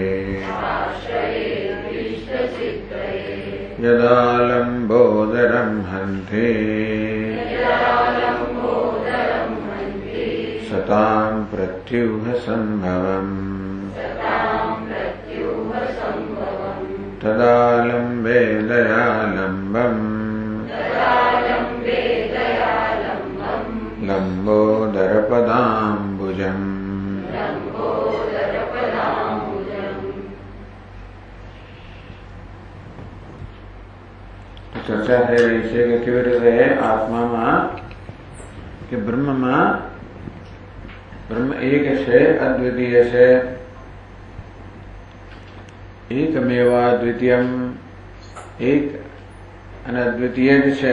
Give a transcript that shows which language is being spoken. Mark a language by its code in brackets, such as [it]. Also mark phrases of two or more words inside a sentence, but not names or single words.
[sa] यदा लम्बोदरं हन्ते सतां प्रत्यूहसम्भवम् तदा लम्बे दयालम्बम् लम्बोदरपदाम्बुजम्। [gu] ચર્ચા થઈ રહી છે કે કેવી રીતે આત્મામાં કે બ્રહ્મમાં બ્રહ્મ એક છે, અદ્વિતીય છે, [sa] एकमेवा द्वितीयम, [gu] એક અને અદ્વિતીય જ છે.